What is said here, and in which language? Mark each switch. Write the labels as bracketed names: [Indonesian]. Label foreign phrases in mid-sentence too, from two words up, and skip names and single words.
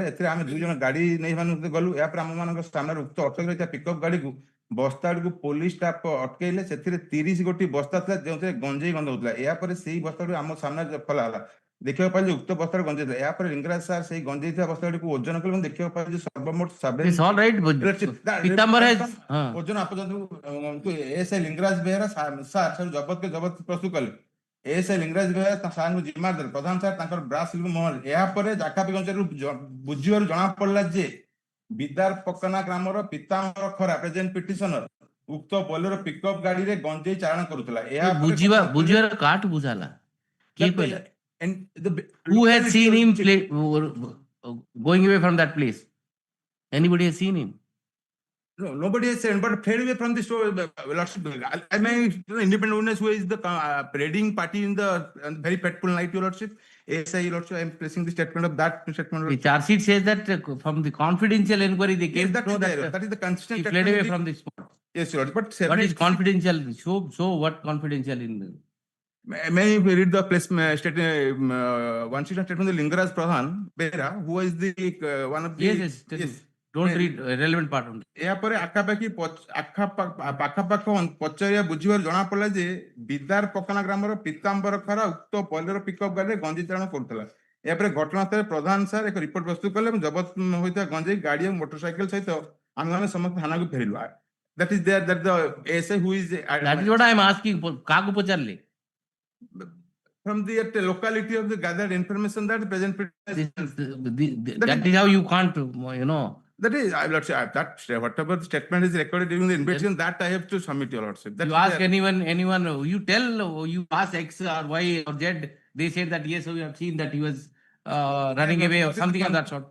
[Odia] ଏଥିରେ ଆମେ 2 ଜଣ ଗାଡି ନେଇ ଗଲୁ। ଏହାପରେ ଆମମାନଙ୍କ ସାମ୍ନାରେ ଉକ୍ତ ଅଟକ ରହିଥିବା ପିକଅପ୍ ଗାଡିକୁ ବସ୍ତା ଗୁଡ଼ିକୁ [English] police staff [Odia] ଅଟକେଇଲେ। ସେଥିରେ 30 ଗୋଟି ବସ୍ତା ଥିଲା ଯେଉଁଥିରେ ଗଞ୍ଜେଇ ଗନ୍ଧ ହଉଥିଲା। ଏହାପରେ ସେଇ ବସ୍ତା ଗୁଡ଼ିକୁ ଆମ ସାମ୍ନାରେ ଖୋଲା ହେଲା। ଦେଖିବାକୁ ପାଇଲେ ଉକ୍ତ ବସ୍ତାରେ ଗଞ୍ଜେଇ ଥିଲା। ଏହାପରେ ଲିଙ୍ଗରାଜ ସାର୍ ସେଇ ଗଞ୍ଜେଇ ଥିବା ବସ୍ତା ଗୁଡ଼ିକୁ ଓଜନ କଲେ ଏବଂ ଦେଖିବାକୁ ପାଇଲେ ଯେ ସର୍ବମୋଟ [English] It's all right. Pitambar has. [Odia] ଓଜନ ଆପର୍ଯ୍ୟନ୍ତ ଏଏସ୍ଆଇ ଲିଙ୍ଗରାଜ ବେହେରା ସାର୍ ଜବତ ପ୍ରସ୍ତୁତ କଲେ। ଏଏସ୍ଆଇ ଲିଙ୍ଗରାଜ ବେହେରା ସାର୍ଙ୍କୁ ଜିମ୍ମା ଦେଲେ। ପ୍ରଧାନ ସାର୍ ତାଙ୍କର ବ୍ରାସ୍ ମୋହନ। ଏହାପରେ ଜାକାପି ଅଞ୍ଚଳରୁ ବୁଝିବାରୁ ଜଣା ପଡିଲା ଯେ ବିଦାର ପକନା ଗ୍ରାମର ପିତାମ୍ବର ଖରା [English] present petitioner [Odia] ଉକ୍ତ ବୋଲେରୋ ପିକଅପ୍ ଗାଡିରେ ଗଞ୍ଜେଇ ଚାଳନ କରୁଥିଲା। ବୁଝିବାର କାଠ ବୁଝାଲା କିଏ କହିଲା? [English] Who has seen him going away from that place? Anybody has seen him? No, nobody has said, but fled away from the store. I mean, independent witness who is the parading party in the very fateful night, Your Lordship. ASI, Your Lordship, I am placing the statement of that statement. The charge sheet says that from the confidential inquiry they came to know that is the consistent. he fled away from the spot. Yes, Your Lordship. But what is confidential? So what confidential in? May I read the placement statement? One statement of the Lingaraj Pradhan Behra, who is the one of the. Yes. Don't read relevant part on it. [Odia] ଏହାପରେ ପାଖାପାଖ ପଚାରିବା ବୁଝିବାରୁ ଜଣା ପଡିଲା ଯେ ବିଦାର ପକନା ଗ୍ରାମର ପିତାମ୍ବର ଖରା ଉକ୍ତ ବୋଲେରୋ ପିକଅପ୍ ଗାଡିରେ ଗଞ୍ଜେଇ ଚାଳନ କରୁଥିଲା। ଏହାପରେ ଘଟଣାସ୍ଥଳରେ ପ୍ରଧାନ ସାର୍ ଏକ ରିପୋର୍ଟ ପ୍ରସ୍ତୁତ କଲେ ଏବଂ ଜବତ ହୋଇଥିବା ଗଞ୍ଜେଇ ଗାଡି ଏବଂ ମୋଟରସାଇକେଲ ସହିତ ଆମେମାନେ ସମସ୍ତେ ଥାନାକୁ ଫେରିଲୁ। [English] That is there that the ASI who is. That is what I am asking. [Odia] କାହାକୁ ପଚାରିଲେ? [English] From the locality of the gathered information that present. That is how you can't, That is, I will say that whatever the statement is recorded during the investigation, that I have to submit, Your Lordship. You ask anyone, you tell, you ask X or Y or Z, they say that yes, we have seen that he was running away or something of that sort.